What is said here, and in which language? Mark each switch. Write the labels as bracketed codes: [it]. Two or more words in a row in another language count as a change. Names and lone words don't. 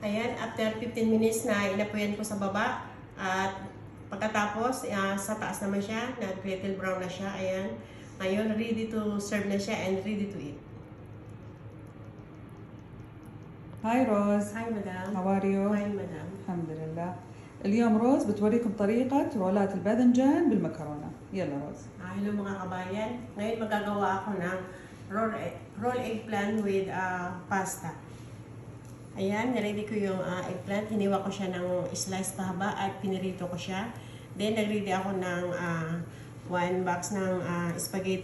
[tl] Ayan, [en] after 15 minutes [tl] na inapuyan ko sa baba. At pagkatapos, sa taas naman siya, nag- [en] little brown [tl] na siya. Ayan. Ngayon, [en] ready to serve [tl] na siya and [en] ready to eat. Hi Rose. Hi, madam. How are you? Fine, madam. [ar] الحمد لله. اليوم روز بتوريكم طريقة رولات الباذنجان بالمكرونة. يلا روز. [tl] Hello mga kabayan. Ngayon magagawa ako ng [en] roll eggplant with pasta. [tl] Ayan, niready ko yung eggplant. Hiniwa ko siya ng slice pahaba at pinirito ko siya. Then, nagready ako ng 1 box ng spaghetti.